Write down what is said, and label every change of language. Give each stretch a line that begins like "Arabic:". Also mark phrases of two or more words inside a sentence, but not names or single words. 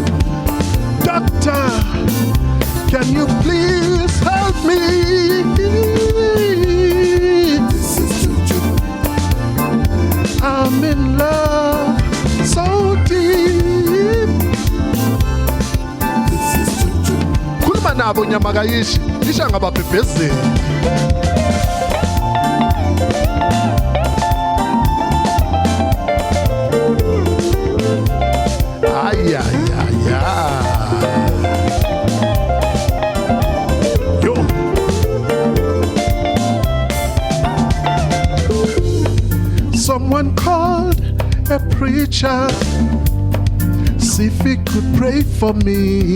English: Doctor, can you please help me? This is juju. I'm in love so deep. This is juju.
Zulu: Khuluma nabo nyamakayishi, isha ngababhebhezeli. Ay, ay, ay, ay. Yo.
English: Someone called a preacher, see if he could pray for me.